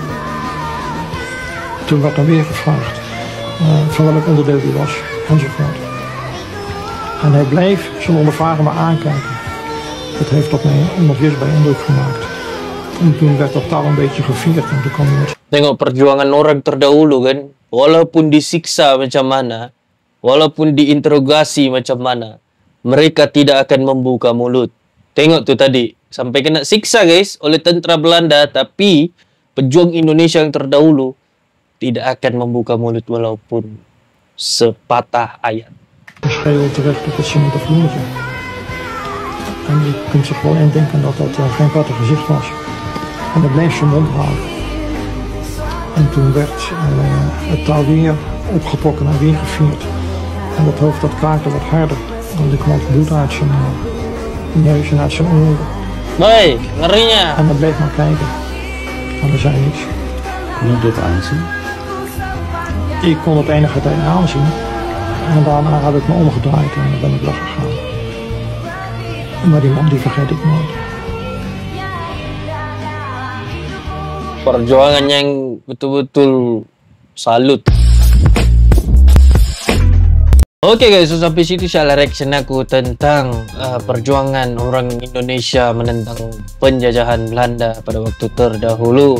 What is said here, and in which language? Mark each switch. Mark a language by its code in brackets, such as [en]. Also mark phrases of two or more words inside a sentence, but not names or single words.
[nl] Toen werd dan weer gevraagd van welk onderdeel hij was, enzovoort. En hij bleef zijn ondervrager maar aankijken. Dat heeft op mij een onweersbaar indruk gemaakt. En toen werd dat touw een beetje gevierd en toen kwam hij met... [ms] Tengok perjuangan orang terdahulu kan, walaupun disiksa macam mana, walaupun diinterogasi macam mana, mereka tidak akan membuka mulut. Tengok tuh tadi, sampai kena siksa guys oleh tentara Belanda, tapi pejuang Indonesia yang terdahulu tidak akan membuka mulut walaupun sepatah ayat. [nl] Schreeuwen terecht op het cementen vloertje. En je kunt zich gewoon indenken dat dat geen prettig gezicht was. En hij bleef zijn mond houden. En toen werd het touw weer opgetrokken en weer gevierd. En dat hoofd dat kraakte wat harder. En er kwam bloed uit zijn neus en uit zijn oren. [ms] Nee, ngerinya. [nl] En hij bleef maar kijken. En er zei niks. Kon je dit aanzien? Ik kon het enige tijd aanzien. En daarna heb ik me omgedraaid en dan ben ik weggegaan. Maar die man die vergeet ik nooit. [ms] Perjuangan yang betul-betul salut. Oke guys, so sampai situ salah reaction aku tentang perjuangan orang Indonesia menentang penjajahan Belanda pada waktu terdahulu.